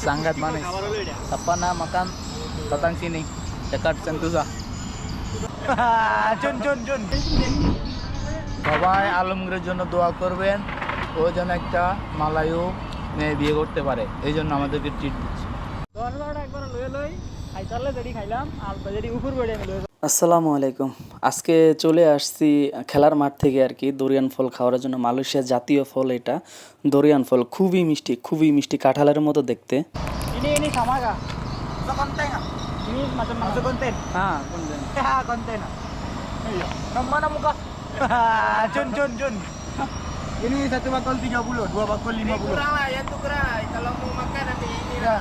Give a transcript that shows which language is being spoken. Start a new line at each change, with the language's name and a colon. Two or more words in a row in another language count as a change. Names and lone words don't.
Malay: Sangat manis. Apa nama makan datang sini dekat Sentosa. Jun.
Bangla: সবাই আলমগীরের জন্য দোয়া করবেন, ও যেন একটা মালায়ু মেয়ে বিয়ে করতে পারে, এই জন্য আমাদেরকে ট্রিট দিচ্ছে। আসসালামু আলাইকুম। আজকে চলে আসছি খেলার মাঠ থেকে আর কি দরিয়ান ফল খাওয়ার জন্য। মালয়েশিয়ার জাতীয় ফল এটা দরিয়ান ফল, খুবই মিষ্টি কাঁঠালের মতো দেখতে।
Malay: Ini sama kah? Konten ah? Ini macam konten? Konten. Iya. Mana muka? Jun. Ini satu bakul 30, dua bakul 50. Kurang lah, yang tuh kurang. Kalau mau makan nanti ini lah.